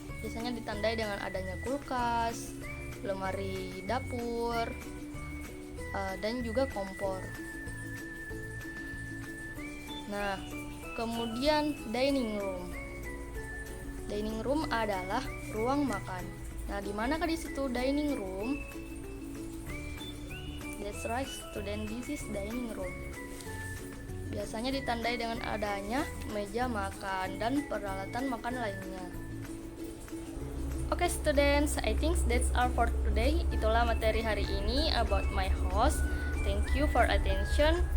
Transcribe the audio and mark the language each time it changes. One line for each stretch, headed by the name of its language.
Indonesian: Biasanya ditandai dengan adanya kulkas, lemari dapur, dan juga kompor. Nah, kemudian dining room. Dining room adalah ruang makan. Nah, di manakah di situ dining room?
English: That's right, student, this is dining room.
Indonesian: Biasanya ditandai dengan adanya meja makan dan peralatan makan lainnya.
English: Oke, students, I think that's all for today.
Indonesian: Itulah materi hari ini
English: about my house. Thank you for attention.